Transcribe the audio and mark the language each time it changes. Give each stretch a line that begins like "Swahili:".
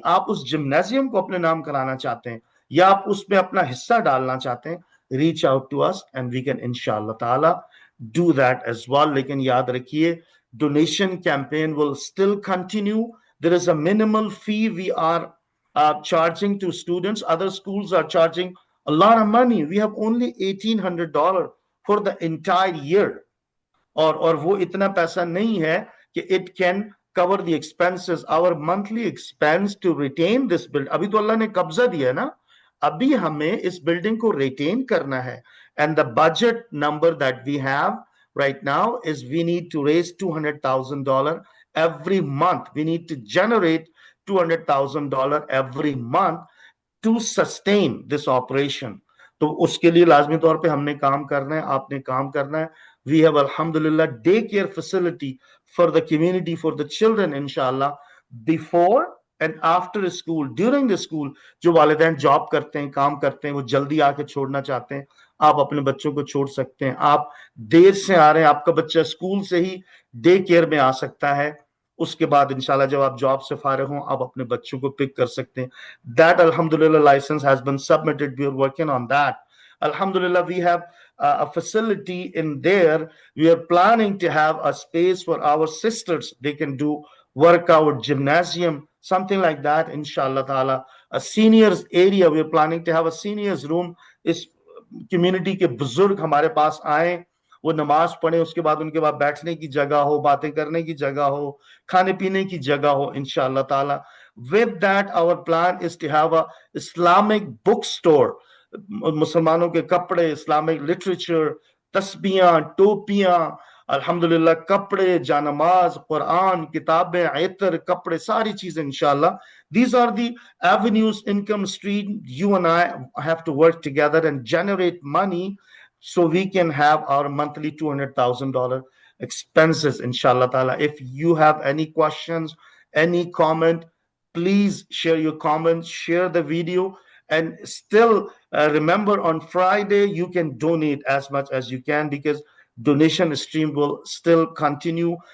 Hindi: आप उस जिम्नाजियम को अपने नाम कराना चाहते हैं या आप उसमें अपना हिस्सा डालना चाहते हैं,
English: Reach out to us and we can इंशाअल्लाह ताला do that as well.
Hindi: लेकिन याद रखिए,
English: Donation campaign will still continue. There is a minimal fee we are charging to students. Other schools are charging a lot of money. We have only $1,800 for the entire year.
Hindi: और वो इतना पैसा नहीं है कि
English: it can cover the expenses. Our monthly expense to retain this building.
Hindi: अभी तो अल्लाह ने कब्जा दिया है ना, अभी हमें इस बिल्डिंग को retain करना है.
English: And the budget number that we have right now is we need to raise $200,000 every month. We need to generate $200,000 every month to sustain this operation.
Hindi: तो उसके लिए लाजमी तौर पे हमने काम करना है, आपने काम करना है.
English: We have alhamdulillah daycare facility for the community, for the children, inshallah, before and after school. During the school,
Hindi: जो वालिदैन जॉब करते हैं, काम करते हैं, वो जल्दी आके छोड़ना चाहते हैं, आप अपने बच्चों को छोड़ सकते हैं. आप देर से आ रहे हैं, आपका बच्चा स्कूल से ही डे केयर में आ सकता है. उसके बाद इंशाल्लाह जब आप जॉब से फारिग हों, आप अपने बच्चों को पिक कर सकते हैं.
English: That alhamdulillah license has been submitted. We are working on that. Alhamdulillah, we have a facility in there. We are planning to have a space for our sisters. They can do workout, gymnasium, something like that, inshallah ta'ala. A seniors area, we are planning to have a seniors room.
Hindi: इस community के बुजुर्ग हमारे पास आए, वो नमाज पढ़े, उसके बाद उनके बाद बैठने की जगह हो, बातें करने की जगह हो, खाने पीने की जगह हो, इंशाअल्लाह ताला.
English: With that, our plan is to have a Islamic bookstore.
Hindi: मुसलमानों के कपड़े, इस्लामिक लिटरेचर, तस्बीहां, टोपियां, अल्हम्दुलिल्लाह, कपड़े, जानमाज, कुरान, किताबें, इतर, कपड़े, सारी चीजें इंशाअल्लाह.
English: These are the avenues, income stream. You and I have to work together and generate money so we can have our monthly $200,000 expenses, inshallah ta'ala. If you have any questions, any comment, please share your comments, share the video, and still remember on Friday, you can donate as much as you can because donation stream will still continue.